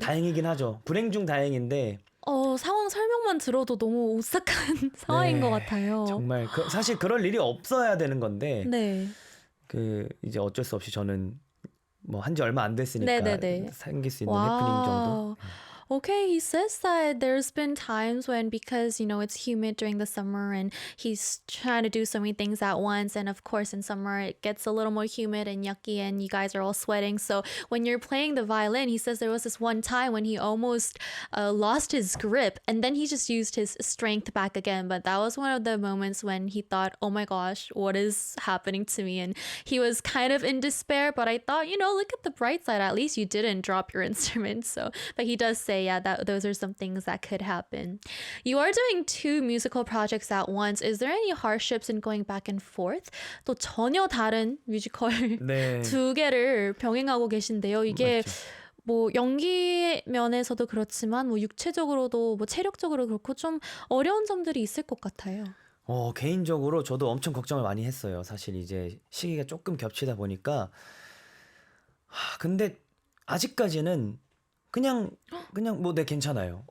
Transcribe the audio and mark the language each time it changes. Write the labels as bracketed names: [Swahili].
[Korean] 다행이긴 하죠. 불행 중 다행인데 상황 설명만 들어도 너무 오싹한 상황인 것 같아요. 정말 사실 그럴 일이 없어야 되는 건데 네. 그 이제 어쩔 수 없이 저는 뭐 한 지 얼마 안 됐으니까 네네네. 생길 수 있는 해프닝 정도. [English] Okay, he says that there's been times when because it's humid during the summer and he's trying to do so many things at once and of course in summer it gets a little more humid and yucky and you guys are all sweating. So when you're playing the violin, he says there was this one time when he almost lost his grip and then he just used his strength back again. But that was one of the moments when he thought, oh my gosh, what is happening to me? And he was kind of in despair, but I thought, look at the bright side. At least you didn't drop your instrument. But he does say, yeah, that those are some things that could happen. You are doing 2 musical projects at once. Is there any hardships in going back and forth? [Korean] 또 전혀 다른 뮤지컬 네. 2개를 병행하고 계신데요. 이게 맞죠. 뭐 연기 면에서도 그렇지만 뭐 육체적으로도 뭐 체력적으로 그렇고 좀 어려운 점들이 있을 것 같아요. 개인적으로 저도 엄청 걱정을 많이 했어요. 사실 이제 시기가 조금 겹치다 보니까 근데 아직까지는 그냥 뭐 네 괜찮아요.